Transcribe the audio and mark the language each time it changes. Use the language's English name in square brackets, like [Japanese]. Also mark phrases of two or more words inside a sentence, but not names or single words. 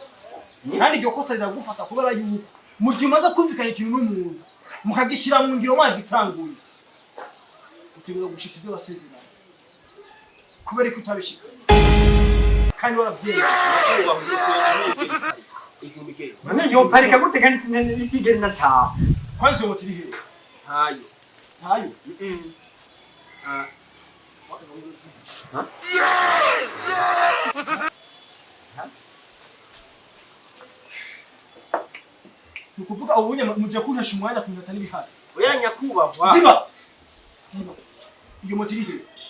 [Rundi] Kandi iryo kosa riragufata kubera yuko mu gihe umaze kumvikana ikintu n'umuntu mukagishira mu ngiro mwagitanguye. Utegereza gushitsa ibyo basezeranye. Kubera ko utabishika. Kandi warabyemeye. None yo parika gute kandi itigeri nataha. Kwanza yo motiri he? Hayo. Hayo. Nukuvuga ubunye muje kuntesha umwanya kuntata n'ibihari. Oya nyakubahwa. Ziba. Iyo motiri he?